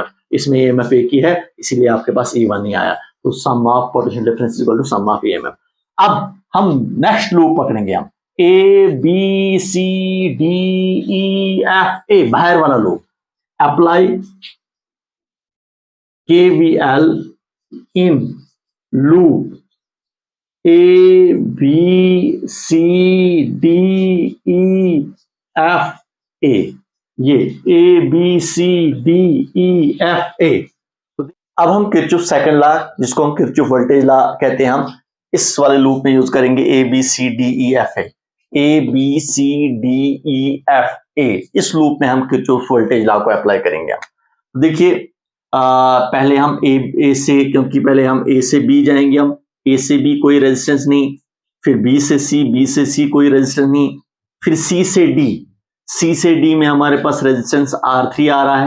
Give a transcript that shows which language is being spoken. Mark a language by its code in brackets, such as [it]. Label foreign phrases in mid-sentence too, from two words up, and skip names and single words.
[hi] इसमें EMF एक ही है, इसीलिए आपके पास E1 नहीं आया। [en] तो sum of potential difference is equal to sum of EMF. [hi] अब हम [en] next loop [hi] पकड़ेंगे हम ए बी सी डी ई एफ ए, बाहर वाला लूप, [en] apply KVL in loop [hi] A B C D E F A, ये A B C D E F A। अब हम [en] Kirchhoff second law, [hi] जिसको हम [en] Kirchhoff voltage law [hi] कहते हैं, हम इस वाले लूप में यूज करेंगे A B C D E F A, A B C D E F A। इस लूप में हम [en] Kirchhoff voltage law [hi] को अप्लाई करेंगे। देखिए पहले हम ए से, क्योंकि पहले हम ए से बी जाएंगे, हम ए से बी कोई रेजिस्टेंस नहीं, फिर बी से सी, बी से सी कोई रेजिस्टेंस नहीं, फिर सी से डी, सी से डी में हमारे पास रेजिस्टेंस R3 आ रहा है।